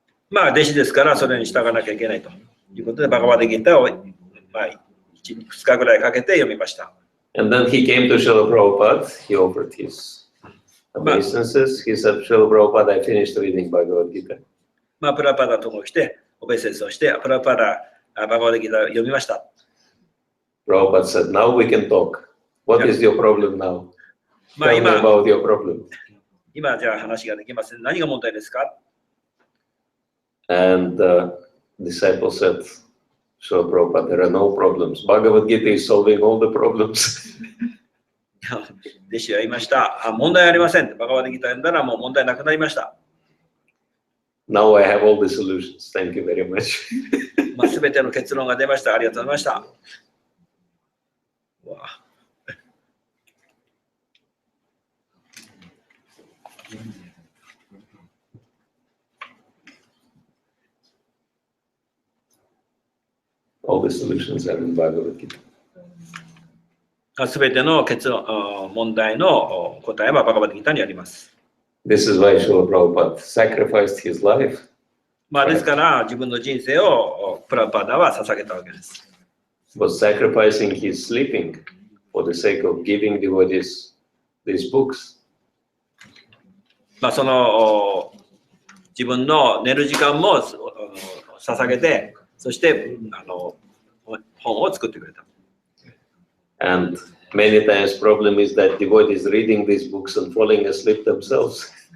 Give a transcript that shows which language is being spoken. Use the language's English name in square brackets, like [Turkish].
[Japanese] まあ弟子ですからそれに従わなきゃいけないということでバガバダギターをまあ2日ぐらいかけて読みました。 [English] And then he came to Srila Prabhupada. He offered his obeisances. He said, Srila Prabhupada, I finished reading Bhagavad Gita. [Japanese] まあプラパダのところに来てオベイセンスをしてプラパダバガバダギターを読みました。 [English] Prabhupada said, now we can talk. What is your problem now? Tell me about your problem. [Japanese] 今じゃあ話ができません。何が問題ですか？ [English] And the disciple said, Srila Prabhupada, there are no problems. Bhagavad Gita is solving all the problems. [Japanese] 弟子は言いました。問題ありません。バガバダギター読んだらもう問題なくなりました。 [English] Now I have all the solutions. Thank you very much. [Japanese] すべての結論が出ました。ありがとうございました。わあ [English] All the solutions are in Bhagavad Gita. [Japanese] すべての問題の答えはバガバダギターにあります。 [English] This is why Srila Prabhupada sacrificed his life. [Japanese] ですから自分の人生をプラパダは捧げたわけです。 [English] Was sacrificing his sleeping for the sake of giving devotees these books. [Japanese] その自分の寝る時間も捧げて、そして本を作ってくれた。 [English] And many times problem is that devotees reading these books and falling asleep themselves.